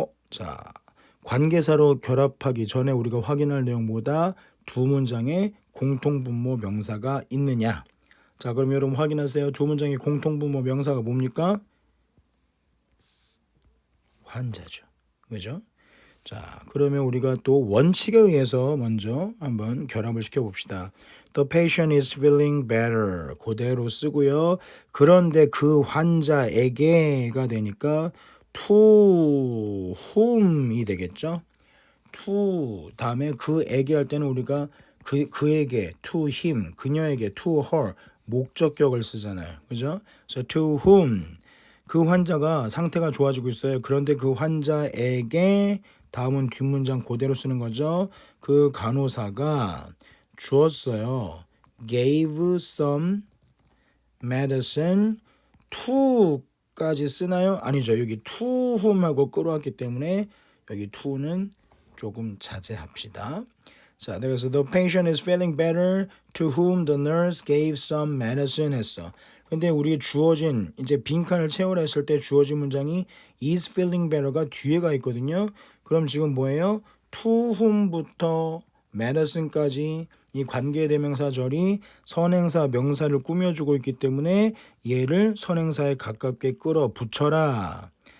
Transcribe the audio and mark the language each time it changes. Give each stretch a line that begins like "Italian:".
Korean: 자, 관계사로 결합하기 전에 우리가 확인할 내용보다 두 문장에 공통분모 명사가 있느냐. 자, 그럼 여러분 확인하세요. 두 문장의 공통분모 명사가 뭡니까? 환자죠. 그죠? 자, 그러면 우리가 또 원칙에 의해서 먼저 한번 결합을 시켜봅시다.
English: The patient is feeling better.
Korean: 그대로 쓰고요. 그런데 그 환자에게가 되니까 to whom이 되겠죠. to 다음에 그에게 할 때는 우리가 그에게
English: to him,
Korean: 그녀에게
English: to her
Korean: 목적격을 쓰잖아요. 그죠? 그래서 to whom 그 환자가 상태가 좋아지고 있어요. 그런데 그 환자에게 다음은 뒷문장 그대로 쓰는 거죠. 그 간호사가 주었어요.
English: gave some medicine to까지
Korean: 쓰나요? 아니죠. 여기 to whom하고 끌어왔기 때문에 여기 to는 조금 자제합시다. 자, 그래서
English: the patient is feeling better to whom the nurse gave some medicine
Korean: 했어. 근데 우리 주어진 이제 빈칸을 채우라 했을 때 주어진 문장이
English: is feeling better
Korean: 가 뒤에가 있거든요. 그럼 지금 뭐예요? to whom부터 medicine까지 이 관계대명사절이 선행사 명사를 꾸며주고 있기 때문에 얘를 선행사에 가깝게 끌어붙여라.